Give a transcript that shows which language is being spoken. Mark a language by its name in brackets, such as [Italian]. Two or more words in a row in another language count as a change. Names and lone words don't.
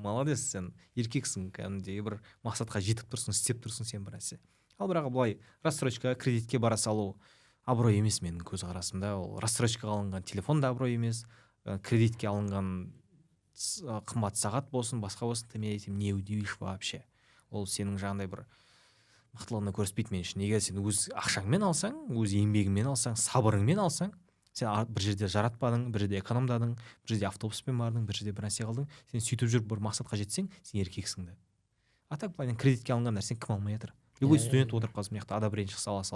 [Kazakh] Молодец, сен еркексің, кәдімгідей бір мақсатқа жетіп тұрсың, істеп тұрсың сен бір нәрсе. Ал бірақ былай рассрочка, кредитке бара салу абырой емес менің көз қарасымда. Ол рассрочкаға алынған телефон да абырой емес, кредитке алынған қымбат сағат болсын, басқа болсын, [Russian] ты мне этим не удивишь вообще. [Kazakh] Ол сенің жаңағыдай бір мықтылығына көрсетпейді мен үшін. Егер сен өз ақшаңмен алсаң, өз еңбегіңмен алсаң, сабырыңмен алсаң, сен бір жерде жаратпадың, бір жерде экономдадың, бір жерде автобуспен бардың, бір жерде бір нәрсе қалдың, сен сөйтіп жүріп бір мақсатқа жетсең, сен еркексің да. [Russian] А так [Kazakh] былай кредитке алынған нәрсені кім алмай жатыр? [Russian] Любой студент [Kazakh] отырып қалсын, мына жақта одобрение сала салады.